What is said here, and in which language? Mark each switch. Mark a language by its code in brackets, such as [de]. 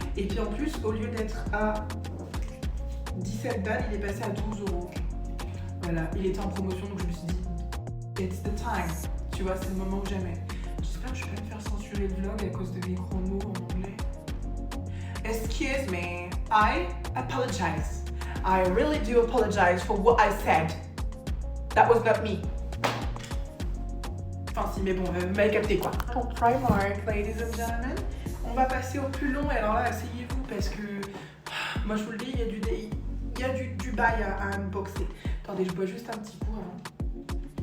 [fr] Et puis en plus, au lieu d'être à 17 balles, il est passé à 12 €. Voilà, il était en promotion, donc je me suis dit, [en] it's the time. [fr] Tu vois, c'est le moment que j'aimais. J'espère que je vais pas me faire censurer le vlog à cause de mes gros mots en anglais. [en] Excuse me, I apologize. I really do apologize for what I said. That was not me. [fr] Enfin si, mais bon, m'avez capté quoi. Pour Primark, [en] ladies and gentlemen, [fr] on va passer au plus long. Et alors là, asseyez-vous parce que, moi je vous le dis, il y a du bail à unboxer. Attendez, je bois juste un petit coup avant.